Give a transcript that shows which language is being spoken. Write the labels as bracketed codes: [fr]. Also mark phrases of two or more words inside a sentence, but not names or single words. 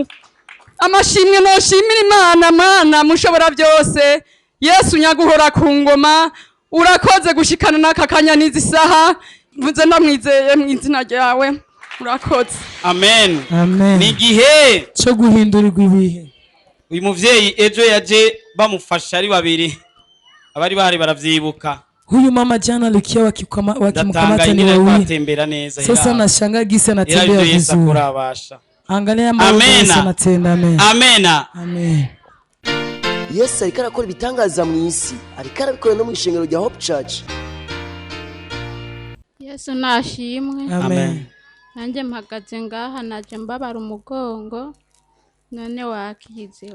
[rn] Amashimwe noshimira Imana Mana mushobora byose Yesu nyaguhora ku ngoma urakoze gushikana n'aka kanya n'izisaha mvuze ndamwizeye mu izina ryawe urakoze. Amen. Amen. Ni gihe cyo guhindurirwa ibihe. Uyu muvyeyi ejo yaje bamufasha ari babiri abari bahari baravyibuka. [sw] Huyu mama jana alikia wakimkamata ni wawili. Sasa nashangaa gisi anatembea vizuri. Angalia mambo Yesu anatenda. Amen. Amena. Amen. [rn] Yesu ariko arakora ibitangaza mu isi, ariko arabikora no mu ishengero rya Hope Church. Yesu nashimwe. Amen. Nanjye mpagaze ngaha naje mbabara umugongo none wakize.